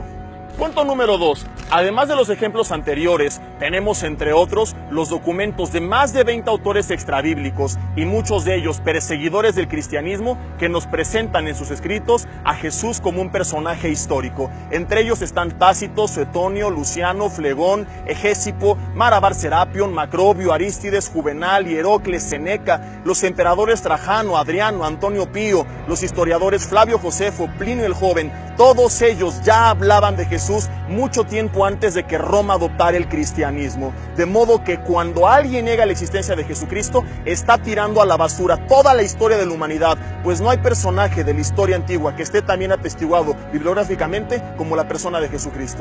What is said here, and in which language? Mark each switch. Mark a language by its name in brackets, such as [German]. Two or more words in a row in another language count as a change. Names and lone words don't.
[Spanish] Punto número 2. Además de los ejemplos anteriores, tenemos entre otros los documentos de más de 20 autores extrabíblicos y muchos de ellos perseguidores del cristianismo que nos presentan en sus escritos a Jesús como un personaje histórico. Entre ellos están Tácito, Suetonio, Luciano, Flegón, Egésipo, Marabar Serapion, Macrobio, Arístides, Juvenal, Hierocles, Seneca, los emperadores Trajano, Adriano, Antonio Pío, los historiadores Flavio Josefo, Plinio el Joven. Todos ellos ya hablaban de Jesús mucho tiempo antes de que Roma adoptara el cristianismo. De modo que cuando alguien niega la existencia de Jesucristo, está tirando a la basura toda la historia de la humanidad, pues no hay personaje de la historia antigua que esté tan bien atestiguado bibliográficamente como la persona de Jesucristo.